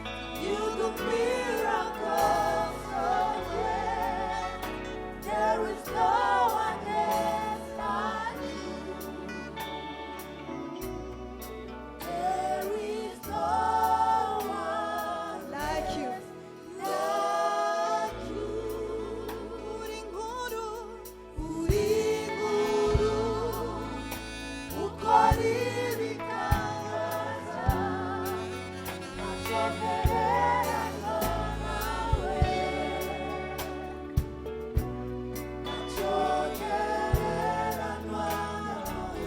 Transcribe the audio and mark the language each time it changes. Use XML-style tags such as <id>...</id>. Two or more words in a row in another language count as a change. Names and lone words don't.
<en>You do miracles so great. There is no one else like you. There is no one like you. Like you.</en> <rn>Uri inkuru, ukora ibitangaza, ntacyo gereranywa nawe, ntacyo gereranywa nawe.</rn>